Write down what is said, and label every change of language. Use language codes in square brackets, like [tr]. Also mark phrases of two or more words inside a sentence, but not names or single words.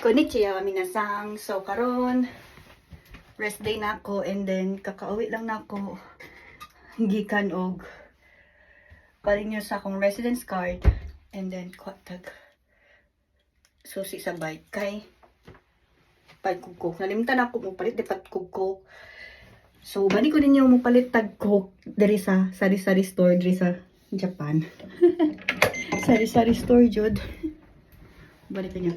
[ja] こんにちは 皆さん. [ceb] So karon [en] rest day [ceb] na ako [en] and then [ceb] kakauwi lang na ako gikan og palinyo sa akong [en] residence card and then [ceb] tag susi sa bike kay pagkugkok. Nalimtan ako mo palit dapat kugkok. So bani ko ninyo mo palit tag coke diri sa sari-sari store diri sa Japan. Sari-sari store jud. Balik niya.